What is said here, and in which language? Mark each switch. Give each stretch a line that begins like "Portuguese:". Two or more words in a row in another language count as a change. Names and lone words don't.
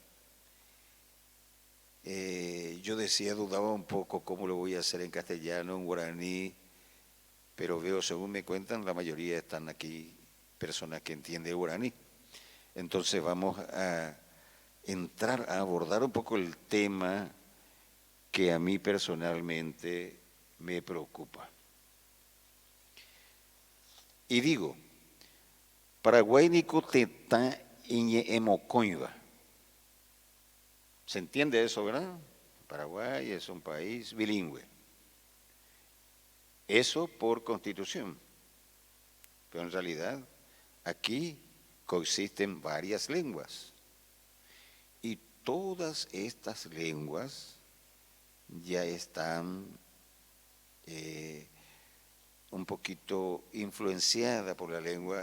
Spanish: Yo decía, dudaba un poco cómo lo voy a hacer en castellano, en guaraní, pero veo, según me cuentan, la mayoría están aquí personas que entienden guaraní. Entonces vamos a entrar a abordar un poco el tema que a mí personalmente me preocupa. Y digo,
Guarani: Paraguay nico teta iñe emocoiba.
Spanish: ¿Se entiende eso, verdad? Paraguay es un país bilingüe. Eso por constitución. Pero en realidad aquí coexisten varias lenguas. Y todas estas lenguas ya están un poquito influenciadas por la lengua.